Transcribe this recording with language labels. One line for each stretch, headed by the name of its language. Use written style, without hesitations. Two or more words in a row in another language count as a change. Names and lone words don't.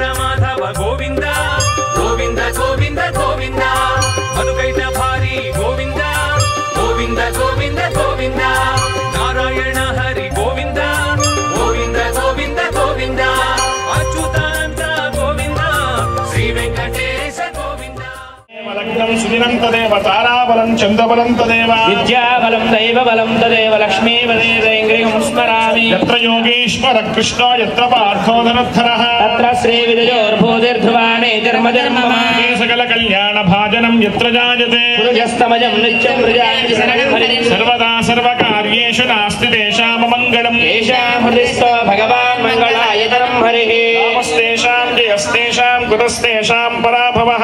Sanskrit: మాధవ గోవింద గోవింద గోవింద గోవింద మధుకైట భారీ గోవింద గోవింద గోవింద గోవింద నారాయణ హరి గోవింద గోవింద గోవింద గోవింద అచ్యుతానంద గోవింద శ్రీ వెంకటేశ గోవింద లగ్నం సుదినం తదేవ తారాబలం చంద్రబలం తదేవ విద్యాబలం దైవబలం తదేవ లక్ష్మీపదేంద్రియం స్మరామి యత్ర యోగేశ్వర కృష్ణ యత్ర పార్థో ధనుర్ధరః తత్ర శ్రీవిజయోర్భూతిర్ధ్రువాణే జన్మజన్మమా సకల కళ్యాణ భాజనం యత్ర జాయతే పురుషస్తమజం నిత్యం ప్రజామి శరణం హరిం సర్వదా సర్వకార్యేషు నాస్తి తేషాం మంగళం తేషాం హృదిస్థో భగవాన్ మంగళాయతనం హరిః నామస్తేషాం జయస్తేషాం కుతస్తేషాం పరాభవః